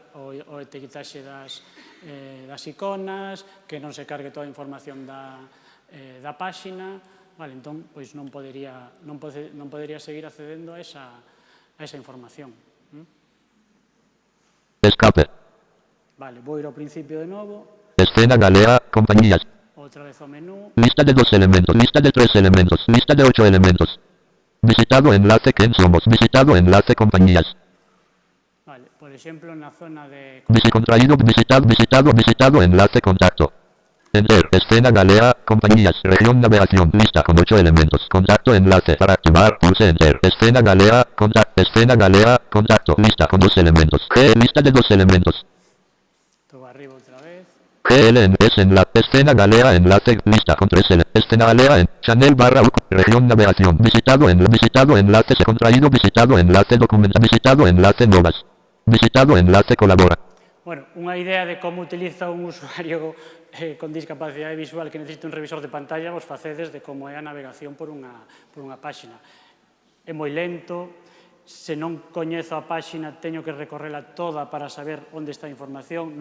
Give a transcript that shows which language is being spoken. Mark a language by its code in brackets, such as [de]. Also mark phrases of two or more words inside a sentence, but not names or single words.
[gl] O etiquetaxe das iconas, que non se cargue toda a información da páxina. Vale, entón, pois non podería seguir accedendo a esa información. Escape. Vale, vou ir ao principio de novo. Escena Galea, compañías. Outra vez ao menú. Lista de 2 elementos, lista de 3 elementos, lista de 8 elementos. [es] Visitado enlace ¿Quién somos? Visitado enlace compañías. [gl] Vale, por exemplo, na zona de... [es] Contraído, visitado enlace contacto. Enter, escena Galea, compañías, región navegación, lista con 8 elementos, contacto enlace, para activar, pulse Enter, escena Galea, contacto, lista con 2 elementos, lista de 2 elementos. Arriba otra vez. GLNS enlace, escena Galea, enlace, lista con 3 elementos, escena Galea, Chanel /UC, región navegación, visitado enlace, se contraído, visitado enlace, documenta, visitado enlace, novas, visitado enlace, colabora. [gl] Bueno, unha idea de como utiliza un usuario con discapacidade visual que necesita un revisor de pantalla, vos facedes de como é a navegación por unha páxina. É moi lento, se non coñezo a páxina teño que recorrela toda para saber onde está a información.